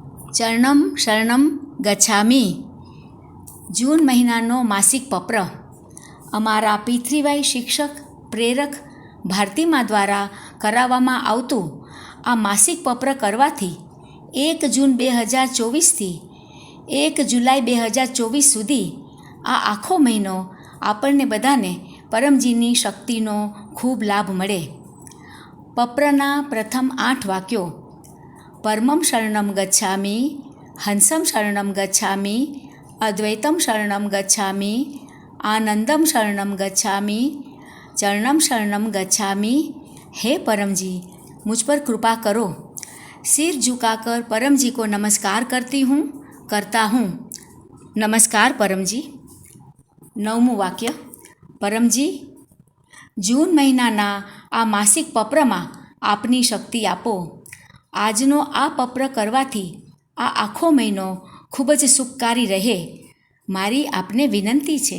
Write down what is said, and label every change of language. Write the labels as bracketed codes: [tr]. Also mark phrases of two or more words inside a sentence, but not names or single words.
[sa] ચરણમ શરણમ ગચ્છામી [gu] જૂન મહિનાનો માસિક પત્ર અમારા પૃથ્વીવાઈ શિક્ષક પ્રેરક ભારતીમા દ્વારા કરાવવામાં આવતું આ માસિક પત્ર કરવાથી 1 જૂન 2024થી 1 જુલાઈ 2024 સુધી આ આખો મહિનો આપણને બધાને પરમજીની શક્તિનો ખૂબ લાભ મળે. પત્રના પ્રથમ 8 વાક્યો: [sa] પરમં શરણમ ગચ્છામિ, હંસમ શરણમ ગચ્છામિ, અદ્વૈતમ શરણમ ગચ્છામિ, આનંદમ શરણમ ગચ્છામિ, ચરણમ શરણમ ગચ્છામિ. [hi] हे परम जी, मुझ पर कृपा करो. सिर झुकाकर परम जी को नमस्कार करता हूँ. नमस्कार परम जी. [gu] 9મું વાક્ય: પરમજી, જૂન મહિનાના આ માસિક પત્રમાં આપની શક્તિ આપો. આજનો આ પત્ર કરવાથી આ આખો મહિનો ખૂબ જ સુખકારી રહે, મારી આપને વિનંતી છે.